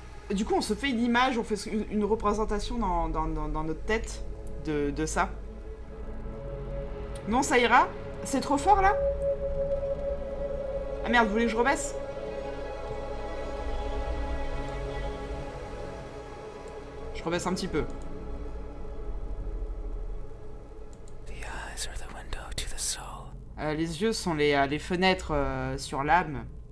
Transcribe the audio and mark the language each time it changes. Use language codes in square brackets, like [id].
[fr] Du coup, on se fait une image, on fait une représentation dans notre tête de ça. Non, ça ira? C'est trop fort, là? Ah merde, vous voulez que je rebaisse? Je rebaisse un petit peu. [en] The eyes are the window to the soul. [fr] Les yeux sont les fenêtres sur l'âme.